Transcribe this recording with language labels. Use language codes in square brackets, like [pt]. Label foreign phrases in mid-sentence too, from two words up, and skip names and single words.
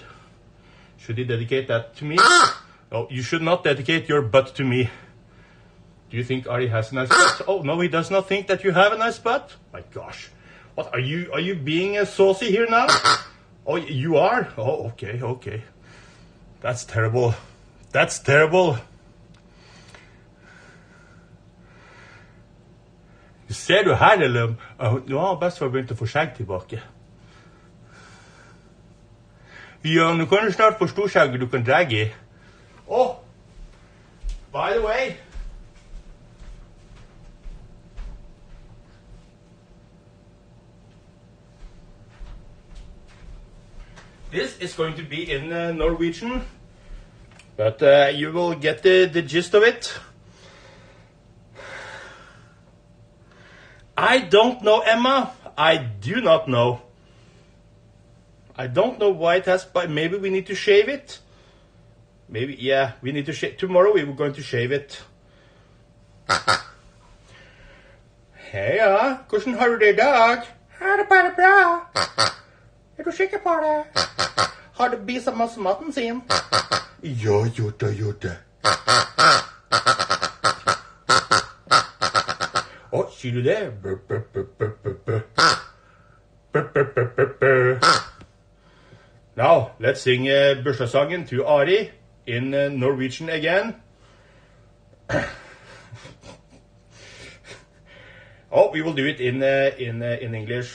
[en] Should he dedicate that to me? Oh, you should not dedicate your butt to me. Do you think Ari has a nice butt? Oh, no, he does not think that you have a nice butt? My gosh. What, are you being saucy here now? Oh, you are? Oh, okay. That's terrible. That's terrible. [no] Ser du her, eller? Nå har bestefar begynt å få skjegg tilbake. Ja, nå kan du snart få storskjegget du kan dregge i. [en] Oh, by the way. This is going to be in Norwegian, but you will get the gist of it. I don't know, Emma. I do not know. I don't know why it has, but maybe we need to shave it. Maybe, yeah, we need to shave. Tomorrow we were going to shave it. [no] Heia, hvordan har du det i dag? Har det bare bra. Er du sikker på det? Har du bisa masse maten sin? Ja, gjort det. Å, sier du det? [en] Now, let's sing bursdagssangen to Ari in Norwegian again. Oh, we will do it in English.